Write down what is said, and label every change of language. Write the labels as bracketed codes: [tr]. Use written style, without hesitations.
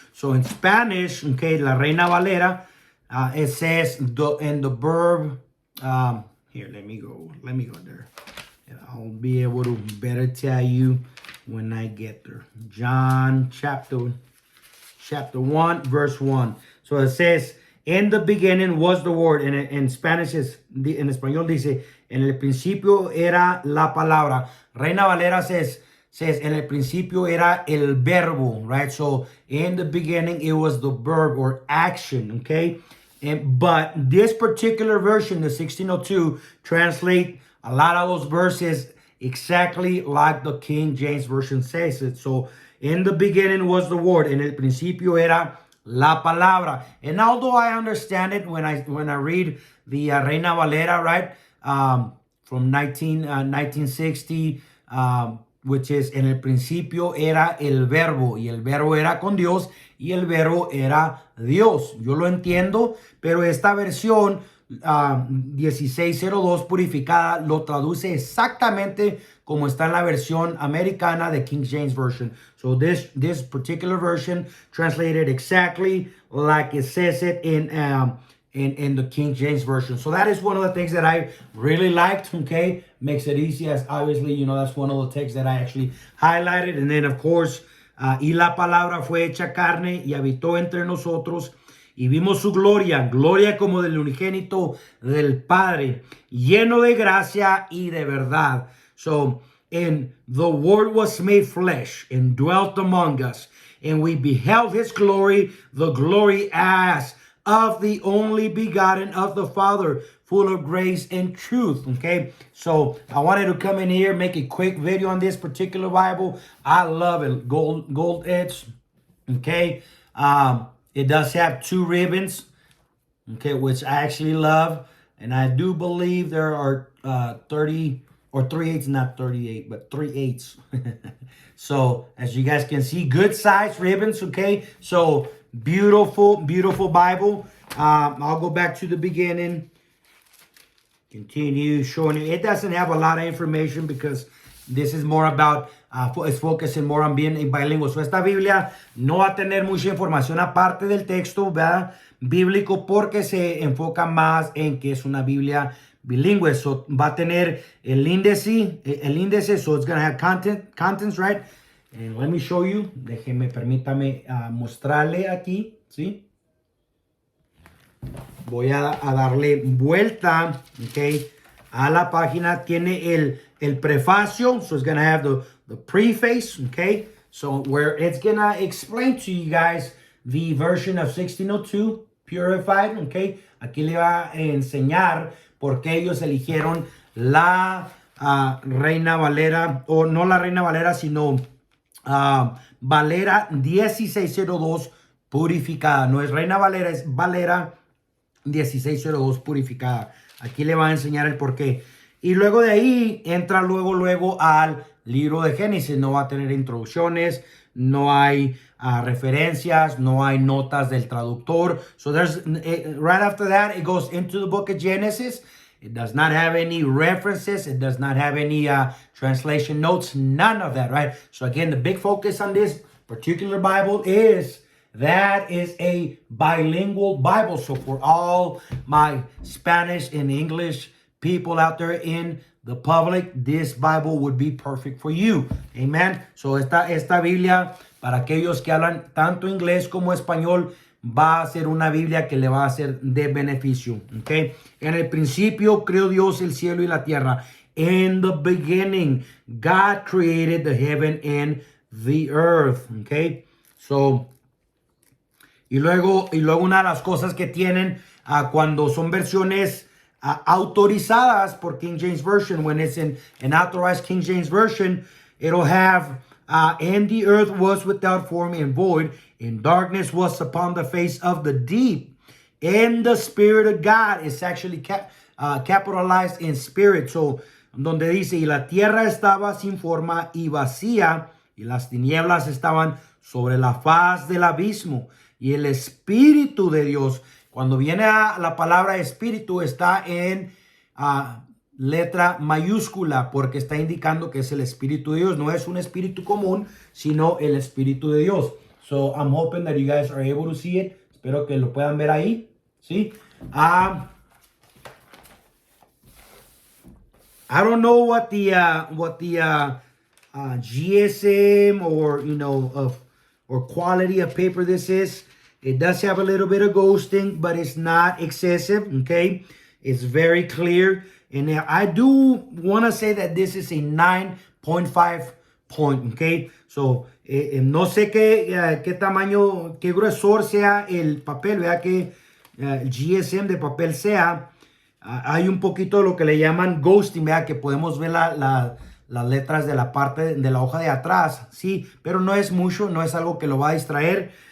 [en] So in Spanish, okay, La Reina Valera, it says in the verb, here, let me go there. And I'll be able to better tell you when I get there. John chapter 1, verse 1. So it says, in the beginning was the word. And in Spanish [es] en español dice, en el principio era la palabra. [en] Reina Valera says, [es] en el principio era el verbo, [en] right? So in the beginning, it was the verb or action, okay? But this particular version, the 1602, translate a lot of those verses exactly like the King James Version says it. So, in the beginning was the Word. [es] En el principio era la palabra. [en] And although I understand it when I read the Reina Valera, right, from 1960, which is [es] en el principio era el verbo y el verbo era con Dios y el verbo era Dios. Yo lo entiendo, pero esta versión 1602 purificada lo traduce exactamente como está en la versión americana de King James Version. [en] So this particular version translated exactly like it says it in the King James Version. So that is one of the things that I really liked, okay? Makes it easy, as obviously, you know, that's one of the texts that I actually highlighted. And then, of course, [es] y la palabra fue hecha carne y habitó entre nosotros y vimos su gloria, gloria como del unigénito del Padre, lleno de gracia y de verdad. [en] So, and the Word was made flesh and dwelt among us, and we beheld his glory, the glory as of the only begotten of the Father, full of grace and truth. Okay, so I wanted to come in here, make a quick video on this particular Bible. I love it, gold edge. Okay, it does have 2 ribbons, okay, which I actually love, and I do believe there are 30 or 3/8, not 38, but 3/8. So as you guys can see, good size ribbons. Okay, so beautiful Bible. I'll go back to the beginning, continue showing you. It doesn't have a lot of information because this is more about it's focusing more on being bilingual. [es] So esta Biblia no va a tener mucha información aparte del texto, ¿verdad? Bíblico, porque se enfoca más en que es una Biblia bilingüe. [en] So [es] va a tener el índice, [en] so it's going to have contents, right? And let me show you. [es] Permítame mostrarle aquí, ¿sí? Voy a darle vuelta, okay, a la página. Tiene el prefacio, [en] so it's going to have the preface, okay? So where it's going to explain to you guys the version of 1602 purified, okay? [es] Aquí le va a enseñar por qué ellos eligieron la Reina Valera, o no la Reina Valera, sino Valera 1602 purificada. No es Reina Valera, es Valera 1602 purificada. Aquí le va a enseñar el por qué. Y luego de ahí entra luego al libro de Génesis. No va a tener introducciones, no hay referencias, no hay notas del traductor. [en] So there's right after that it goes into the book of Genesis. It does not have any references. It does not have any translation notes. None of that, right? So again, the big focus on this particular Bible is that is a bilingual Bible. So for all my Spanish and English people out there in the public, this Bible would be perfect for you. Amen. [es] So esta Biblia, para aquellos que hablan tanto inglés como español, va a ser una Biblia que le va a ser de beneficio. Okay. En el principio creó Dios el cielo y la tierra. [en] In the beginning, God created the heaven and the earth. Okay. So, [es] y luego una de las cosas que tienen cuando son versiones autorizadas por [en] King James Version, when it's in an authorized King James Version, it'll have, and the earth was without form and void, and darkness was upon the face of the deep, and the Spirit of God is actually capitalized in spirit. [es] So, donde dice, y la tierra estaba sin forma y vacía, y las tinieblas estaban sobre la faz del abismo, y el Espíritu de Dios. Cuando viene a la palabra espíritu, está en letra mayúscula, porque está indicando que es el Espíritu de Dios. No es un espíritu común, sino el Espíritu de Dios. [en] So I'm hoping that you guys are able to see it. [es] Espero que lo puedan ver ahí. ¿Sí? [en] I don't know what the GSM or, you know, or quality of paper this is. It does have a little bit of ghosting, but it's not excessive, okay? It's very clear. And I do want to say that this is a 9.5 point, okay? [es] So, no sé qué tamaño, qué gruesor sea el papel, vea que el GSM de papel sea, hay un poquito de lo que le llaman ghosting, ¿verdad? Que podemos ver las letras de la parte de la hoja de atrás, sí, pero no es mucho, no es algo que lo va a distraer.